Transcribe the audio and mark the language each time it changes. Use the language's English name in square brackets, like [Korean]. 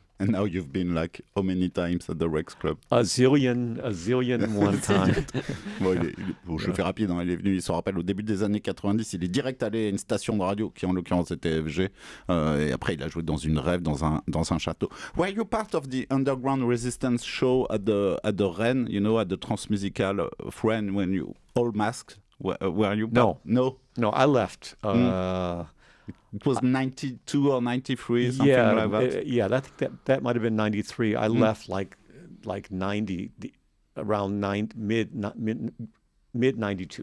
[English] And now you've been like how many times at the Rex Club? A zillion one time. [French] Je le fais rapide, hein, il est venu, il se rappelle, au début des années 90, il est direct allé à une station de radio, qui en l'occurrence était FG, et après il a joué dans une rêve, dans un château. [English] Were you part of the underground resistance show at the Rennes, at the Transmusical of Rennes, when you all masked? Were you part? No, I left. It was 92 or 93, something like that. That might have been 93. I left like 90, around mid 92.